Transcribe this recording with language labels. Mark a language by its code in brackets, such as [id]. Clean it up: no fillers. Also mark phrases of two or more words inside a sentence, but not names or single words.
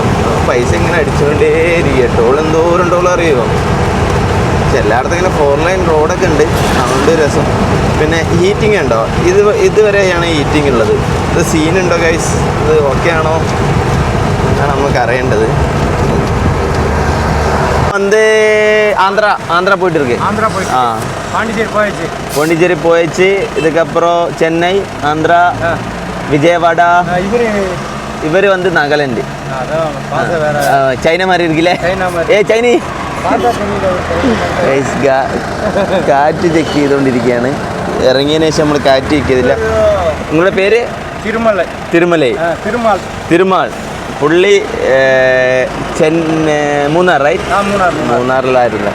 [ml] പൈസ ഇങ്ങനെ അടിച്ചുകൊണ്ടേയിരിക്കുക. ടോൾ എന്തോരം ടോൾ അറിയുമോ? പക്ഷെ എല്ലായിടത്തും ഇങ്ങനെ 4 ലൈൻ റോഡൊക്കെ ഉണ്ട്, അതുകൊണ്ട് രസം. പിന്നെ ഹീറ്റിംഗ് ഉണ്ടോ? ഇതുവരെയാണ് ഹീറ്റിംഗ് ഉള്ളത്. ഇത് സീനുണ്ടോ ഗൈസ്? ഇത് ഓക്കെ ആണോ എന്നാണ് നമുക്ക് അറിയേണ്ടത്. [ta] வந்து ஆந்திரா போயிட்டு இருக்கு. பாண்டிச்சேரி போயிடுச்சு. இதுக்கப்புறம் சென்னை, ஆந்திரா, விஜயவாடா. இவர் வந்து நாகாலாந்து. சைனா மாதிரி இருக்குல்ல? [ml] ஏ சൈനി കാറ്റ് ചെക്ക് ചെയ്തുകൊണ്ടിരിക്കുകയാണ്. ഇറങ്ങിയതിന് ശേഷം നമ്മൾ കാറ്റ് ചെക്ക് ചെയ്തില്ല. നിങ്ങളുടെ പേര്? തിരുമാൾ. പുള്ളി മൂന്നാർ റൈറ്റ്? മൂന്നാറിലായിരുന്നു.